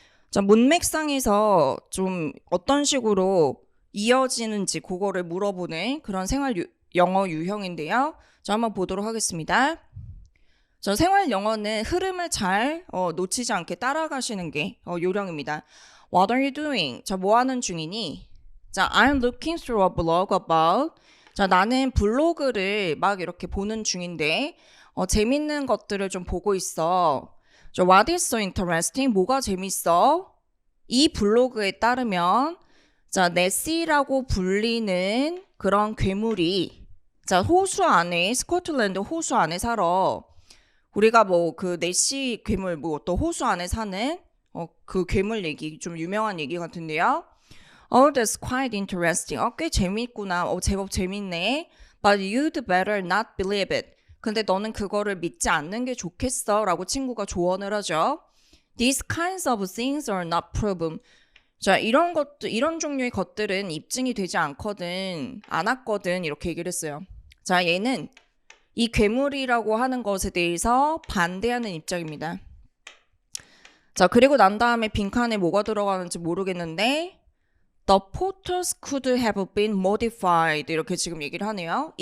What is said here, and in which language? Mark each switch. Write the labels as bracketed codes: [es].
[ko] 자, 문맥상에서 좀 어떤 식으로 이어지는지 그거를 물어보는 그런 생활 영어 유형인데요. 자, 한번 보도록 하겠습니다. 자, 생활 영어는 흐름을 잘 놓치지 않게 따라가시는 게 요령입니다. [en] What are you doing? [ko] 자, 뭐 하는 중이니? [en] 자, I'm looking through a blog about. [ko] 자, 나는 블로그를 막 이렇게 보는 중인데 재밌는 것들을 좀 보고 있어. [en] 자, What is so interesting? [ko] 뭐가 재밌어? 이 블로그에 따르면 자, 네시라고 불리는 그런 괴물이 자, 호수 안에 스코틀랜드 호수 안에 살아. 우리가 뭐 그 네시 괴물 뭐 또 호수 안에 사는 그 괴물 얘기 좀 유명한 얘기 같은데요. [en] Oh, that's quite interesting. [ko] 꽤 재밌구나. 제법 재밌네. [en] But you'd better not believe it. [ko] 근데 너는 그거를 믿지 않는 게 좋겠어. 라고 친구가 조언을 하죠. [en] These kinds of things are not proven. [ko] 자, 이런 종류의 것들은 입증이 되지 않았거든. 이렇게 얘기를 했어요. 자, 얘는 이 괴물이라고 하는 것에 대해서 반대하는 입장입니다. 자, 그리고 난 다음에 빈칸에 뭐가 들어가는지 모르겠는데 [en] The photos could have been modified [ko] 이렇게 지금 얘기를 하네요.